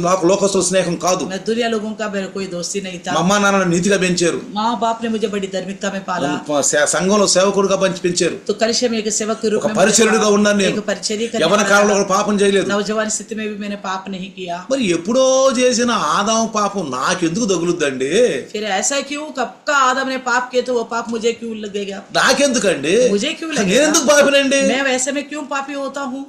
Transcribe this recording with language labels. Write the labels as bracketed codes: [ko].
[te] లోకస్తుల స్నేహం కాదు. [hi] मैं दुनिया लोगों का मेरा कोई दोस्ती नहीं था. [te] మా అమ్మా నాన్న నీతిగా పెంచారు, [hi] माँ बाप ने मुझे बड़ी धार्मिकता में पाला, [te] సంఘంలో సేవకుడుగా పెంచారు, [hi] तो कलिशा में एक सेवक के रूप [te] ఒక [hi] में [te] పరిచర్యుడిగా ఉన్నాను నేను. [hi] एक परिचर्या करने [te] యవన [hi] वाला [te] కాలంలో [hi] था. [te] కూడా పాపం చేయలేదు. [hi] नौजवान स्थिति में भी मैंने पाप नहीं किया. [te] మరి ఎప్పుడో చేసిన ఆదాము పాపం నాకెందుకు తగులుద్దండి? [hi] फिर ऐसा क्यों? कब का आदम ने पाप किया तो वो पाप मुझे क्यों लगेगा? [te] నాకెందుకండి? [hi] मुझे क्यों लगेगा? [te] నేనెందుకు పాపినండి [hi] मैं वैसे में क्यों पापी होता हूँ?